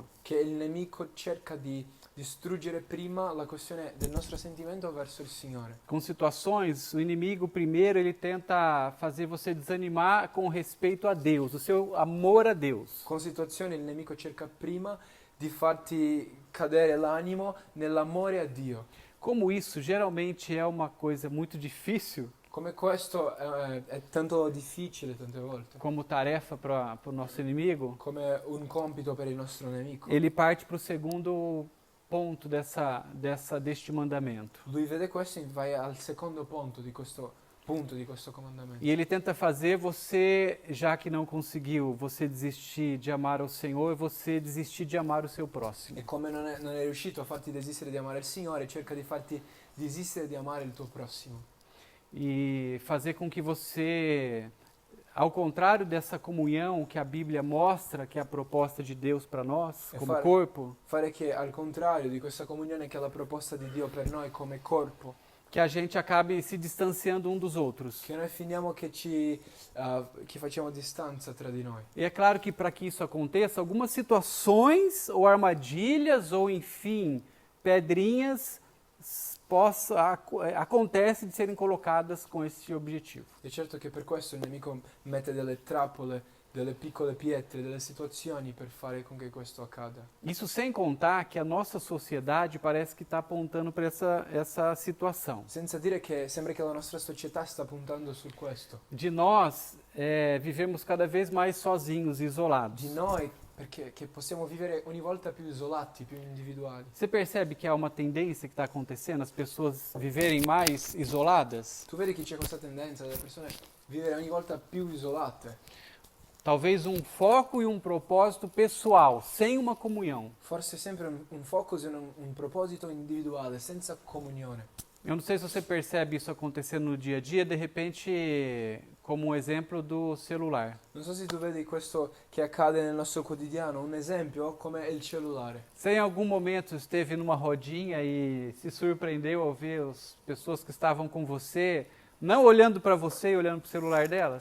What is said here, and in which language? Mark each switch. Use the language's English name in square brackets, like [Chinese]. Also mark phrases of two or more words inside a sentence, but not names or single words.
[Italian] Che il nemico cerca di distruggere prima la questione del nostro sentimento verso il Signore. [Portuguese] Com situações, o inimigo primeiro ele tenta fazer você desanimar com respeito a Deus, o seu amor a Deus. [Italian] Con situazioni il nemico cerca prima di farti cadere l'animo nell'amore a Dio. [Portuguese] Como isso geralmente é uma coisa muito difícil, [Italian] Come questo è tanto difficile tante volte, [Portuguese] como tarefa para o nosso inimigo, [Italian] come un compito per il nostro nemico. [Portuguese] ele parte para o segundo ponto deste mandamento. [Italian] Lui vede questo e vai al secondo punto di questo comandamento. [Portuguese] E ele tenta fazer você, já que não conseguiu, você desistir de amar o Senhor, você desistir de amar o seu próximo. [Italian] E come non è riuscito a farti desistere di amare il Signore, cerca di farti desistere di amare il tuo prossimo. [Portuguese] E fazer com que você, ao contrário dessa comunhão que a Bíblia mostra que é a proposta de Deus para nós, como corpo, [Italian] Fare che al contrario di questa comunione che è la proposta di Dio per noi come corpo, [Portuguese] que a gente acabe se distanciando dos outros. [Italian] che noi finiamo che facciamo distanza tra di noi. [Portuguese] E é claro que para que isso aconteça, algumas situações ou armadilhas ou enfim, pedrinhas acontece de serem colocadas com esse objetivo. [Italian] E certo che per questo il nemico mette delle trappole, delle piccole pietre, delle situazioni per fare con che questo accada. [Portuguese] Isso sem contar que a nossa sociedade parece que está apontando para essa situação. [Italian] Senza dire che sembra che la nostra società sta puntando su questo. [Portuguese] De nós vivemos cada vez mais sozinhos, isolados. [Italian] Di noi, perché che possiamo vivere ogni volta più isolati, più individuali. [Portuguese] Você percebe que há uma tendência que está acontecendo, as pessoas viverem mais isoladas? [Italian] Tu vedi che c'è questa tendenza delle persone vivere ogni volta più isolate. [Portuguese] Talvez um foco e um propósito pessoal, sem uma comunhão. [Italian] Forse sempre un focus e un proposito individuale, senza comunione. [Portuguese] Eu não sei se você percebe isso acontecendo no dia a dia, de repente, como um exemplo do celular. [Italian] Non so se tu vedi questo che accade nel nostro quotidiano, un esempio come il cellulare. [Portuguese] Você em algum momento esteve numa rodinha e se surpreendeu ao ver as pessoas que estavam com você, não olhando para você e olhando para o celular delas?